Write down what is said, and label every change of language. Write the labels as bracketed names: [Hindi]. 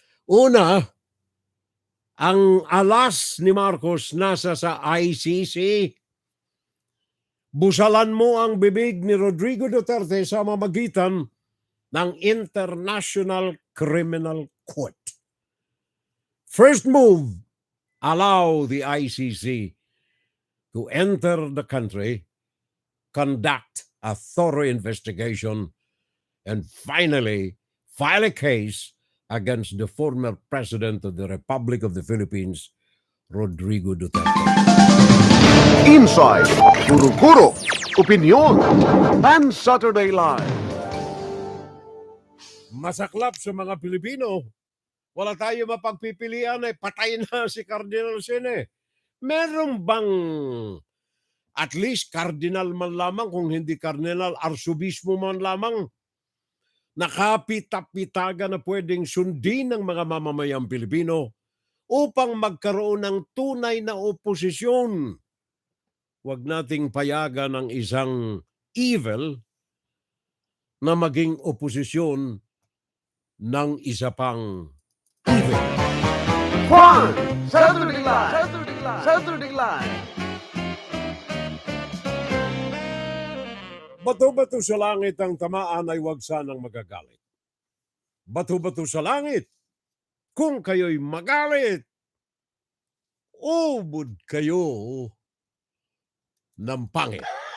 [Filipino] Una, ang alas ni Marcos nasa sa ICC. Busalan mo ang bibig ni Rodrigo Duterte sa mamagitan ng International Criminal Court. [English] First move, allow the ICC to enter the country, conduct a thorough investigation, and finally file a case against the former President of the Republic of the Philippines, Rodrigo Duterte. Inside, Kuro-Kuro, Opinion, and Saturday Live. [Filipino] Masaklap sa mga Pilipino. Wala tayo mapagpipilian eh. Patay na si Cardinal Sine. Meron bang at least cardinal man lamang, kung hindi cardinal, arsobispo man lamang, nakapitap-pitaga na pwedeng sundin ng mga mamamayang Pilipino upang magkaroon ng tunay na oposisyon? Huwag nating payagan ng isang evil na maging oposisyon ng isa pang evil. [English] Juan, Saturday Live. Saturday Live. [Filipino] Bato-bato sa langit ang tamaan ay huwag sanang magagalit. Bato-bato sa langit, kung kayo'y magalit, ubod kayo ng pangit.